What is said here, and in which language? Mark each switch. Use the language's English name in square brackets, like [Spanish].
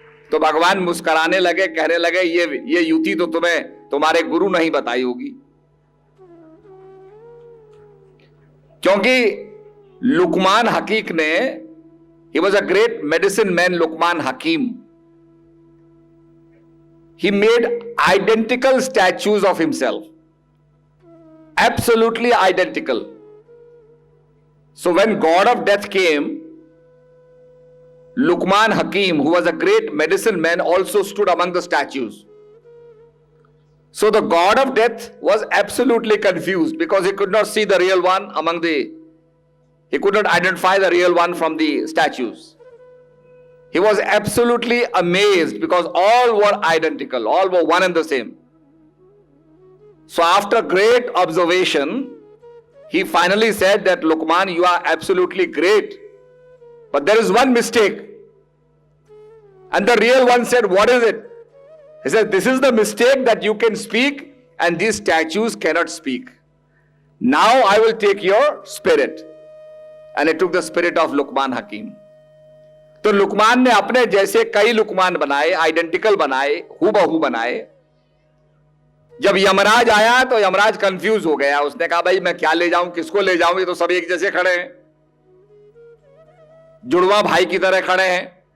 [Hindi] तो भगवान मुस्कुराने लगे, कहने लगे ये युति तो तुम्हें तुम्हारे गुरु नहीं बताई होगी, क्योंकि लुकमान हकीक ने, [English] he was a great medicine man, [Hindi] Luqman Hakim. [English] He made identical statues of himself, absolutely identical. So when god of death came, Luqman Hakim, who was a great medicine man, also stood among the statues. So the god of death was absolutely confused because he could not see the real one he could not identify the real one from the statues. He was absolutely amazed because all were identical, all were one and the same. So after great observation, he finally said that Luqman, you are absolutely great, but there is one mistake. And the real one said, what is it? He said, this is the mistake that you can speak and these statues cannot speak. Now I will take your spirit. And he took the spirit of Luqman Hakim. [Hindi] तो लुकमान ने अपने जैसे कई लुकमान बनाए, identical बनाए, हूबहू बनाए, जब यमराज आया तो यमराज कंफ्यूज हो गया। उसने कहा भाई मैं क्या ले जाऊं, किसको ले जाऊं, ये तो सब एक जैसे खड़े हैं, जुड़वा भाई की तरह खड़े हैं।